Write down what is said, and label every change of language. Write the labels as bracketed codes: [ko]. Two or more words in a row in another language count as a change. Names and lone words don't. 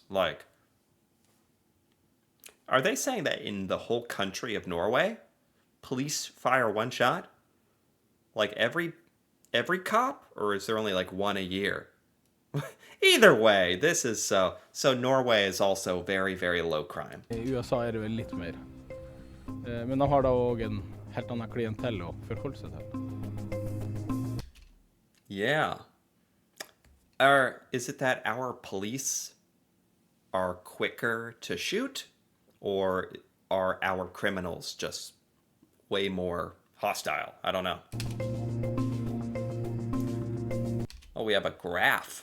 [en] Like, are they saying that in the whole country of Norway, police fire 1 shot? Like every cop, or is there only like 1 a year? Either way, this is so Norway is also very, very low crime. [no] I USA er det vel litt mer. Men de har da også en helt annen klientell å forholde seg til. [en] Yeah. Is it that our police are quicker to shoot, or are our criminals just way more hostile? I don't know. Oh, we have a graph.